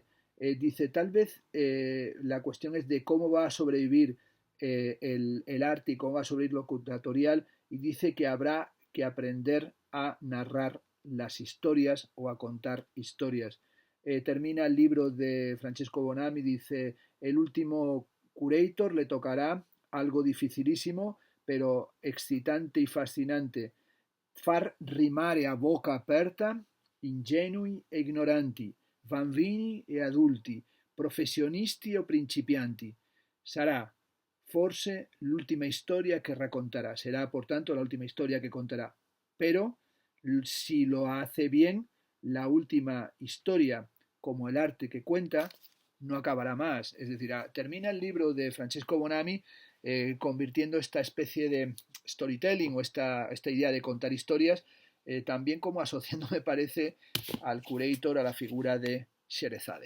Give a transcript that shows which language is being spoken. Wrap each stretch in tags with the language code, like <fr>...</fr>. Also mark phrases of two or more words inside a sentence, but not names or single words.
<es>Dice, tal vez la cuestión es de cómo va a sobrevivir el arte y cómo va a sobrevivir lo curatorial, y dice que habrá que aprender a narrar las historias, o a contar historias. Termina el libro de Francesco Bonami, dice: el último curator le tocará algo dificilísimo, pero excitante y fascinante:</es> <it>far rimare a boca aperta ingenui e ignoranti, bambini e adulti, professionisti o principianti. Sarà forse l'ultima historia que raccontará,</it> <es>será por tanto la última historia que contará, pero si lo hace bien, la última historia, como el arte que cuenta, no acabará más. Es decir, termina el libro de Francesco Bonami convirtiendo esta especie de storytelling, o esta idea de contar historias, también como asociando, me parece, al curator a la figura de Sherezade.</es>